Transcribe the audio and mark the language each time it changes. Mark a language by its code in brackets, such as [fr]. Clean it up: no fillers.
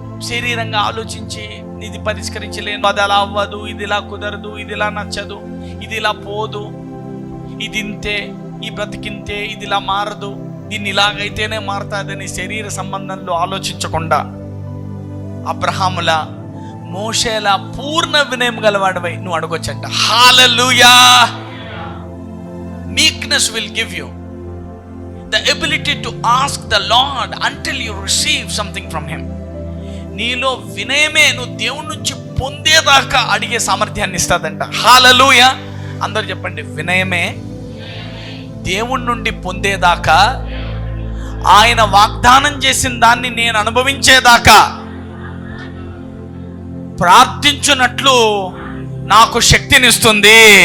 [te] శరీరంగా ఆలోచించి ఇది పరిష్కరించలేను, అది అలా అవ్వదు, ఇది ఇలా కుదరదు, ఇది ఇలా నచ్చదు, ఇది ఇలా పోదు, ఇది ఇంతే, ఈ బ్రతికింతే, ఇది ఇలా మారదు, దీన్ని ఇలాగైతేనే మారుతుందని శరీర సంబంధంలో ఆలోచించకుండా అబ్రహాముల మోషేల పూర్ణ వినయం గలవాడివై నువ్వు అడగొచ్చంట. హల్లెలూయా. [en] Meekness will give you the ability to ask the Lord until you receive something from him. [te] నీలో వినయమే నువ్వు దేవుడి నుంచి పొందేదాకా అడిగే సామర్థ్యాన్ని ఇస్తుందంట. హల్లెలూయా. అందరూ చెప్పండి, వినయమే దేవుడి నుండి పొందేదాకా, ఆయన వాగ్దానం చేసిన దాన్ని నేను అనుభవించేదాకా ప్రార్థించున్నట్లు నాకు శక్తినిస్తుంది.